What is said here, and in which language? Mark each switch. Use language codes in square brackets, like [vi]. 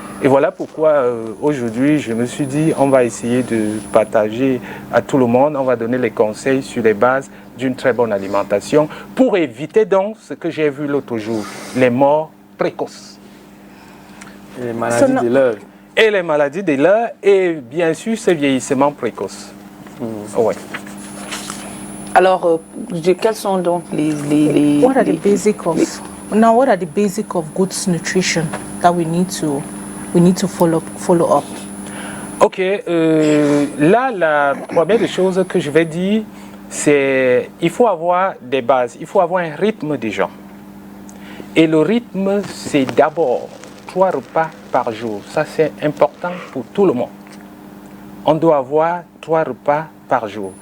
[fr] Et voilà pourquoi aujourd'hui, je me suis dit, on va essayer de partager à tout le monde, on va donner les conseils sur les bases d'une très bonne alimentation pour éviter donc ce que j'ai vu l'autre jour, les morts précoces. Et les maladies de l'heure. Et les maladies de l'heure et bien sûr ce vieillissement précoce. Ouais. Alors, quels sont donc les [en] What are the basic of now? What are the basic of good nutrition that we need to follow up? [fr] Ok, là la première des choses que je vais dire, c'est il faut avoir des bases, il faut avoir un rythme déjà. Et le rythme, c'est d'abord 3 repas par jour. Ça, c'est important pour tout le monde. On doit avoir 3 repas par jour.